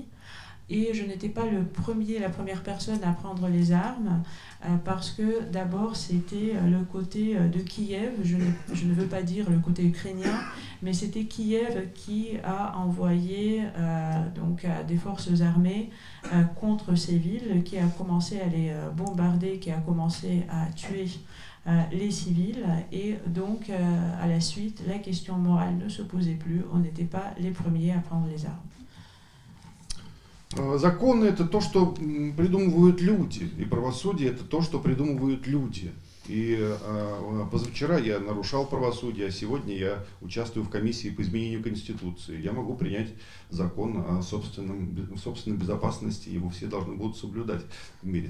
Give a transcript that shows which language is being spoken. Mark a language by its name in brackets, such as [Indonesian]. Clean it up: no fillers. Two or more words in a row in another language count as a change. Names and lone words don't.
[French] Et je n'étais pas la première personne à prendre les armes, parce que d'abord c'était le côté de Kiev, je ne veux pas dire le côté ukrainien, mais c'était Kiev qui a envoyé donc des forces armées contre ces villes, qui a commencé à les bombarder, qui a commencé à tuer les civils, et donc à la suite la question morale ne se posait plus, on n'était pas les premiers à prendre les armes. [Russian] Законы — это то, что придумывают люди, и правосудие — это то, что придумывают люди. И позавчера я нарушал правосудие, а сегодня я участвую в комиссии по изменению Конституции. Я могу принять закон о собственной безопасности, его все должны будут соблюдать в мире.